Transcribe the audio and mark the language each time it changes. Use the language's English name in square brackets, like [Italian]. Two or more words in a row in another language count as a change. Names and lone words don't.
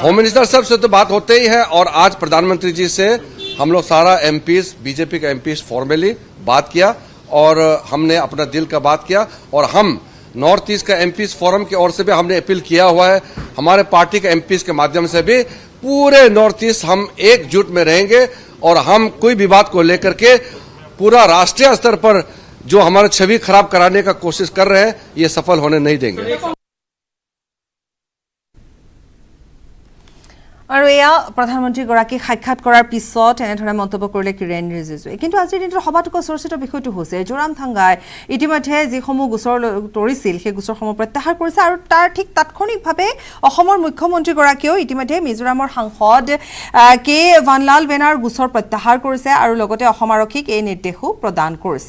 [Hindi] होम मिनिस्टर साहब से तो बात होते ही है और आज प्रधानमंत्री जी से हम लोग सारा एमपीज बीजेपी का एमपीज फॉर्मली बात किया और हमने अपना दिल का बात किया और हम नॉर्थ ईस्ट का एमपीज फोरम की ओर से भी हमने अपील किया हुआ है, हमारे पार्टी के एमपीज के माध्यम से भी पूरे नॉर्थ ईस्ट हम एकजुट में रहेंगे और हम कोई भी बात को लेकर के पूरा राष्ट्रीय स्तर पर जो हमारा छवि खराब कराने का कोशिश कर रहे हैं ये सफल होने नहीं देंगे। [Assamese] আৰু এয়া প্ৰধানমন্ত্ৰীগৰাকীক সাক্ষাৎ কৰাৰ পিছত এনেধৰণে মন্তব্য কৰিলে কিৰেণ ৰিজিজুৱে। কিন্তু আজিৰ দিনটোৰ সবাতোকৈ চৰ্চিত বিষয়টো হৈছে জোৰামথাংগাই ইতিমধ্যে যিসমূহ গোচৰ তৰিছিল সেই গোচৰসমূহ প্ৰত্যাহাৰ কৰিছে আৰু তাৰ ঠিক তাৎক্ষণিকভাৱে অসমৰ মুখ্যমন্ত্ৰীগৰাকীয়েও ইতিমধ্যে মিজোৰামৰ সাংসদ কে ভানলাল বেনাৰ গোচৰ প্ৰত্যাহাৰ কৰিছে আৰু লগতে অসম আৰক্ষীক এই নিৰ্দেশো প্ৰদান কৰিছে।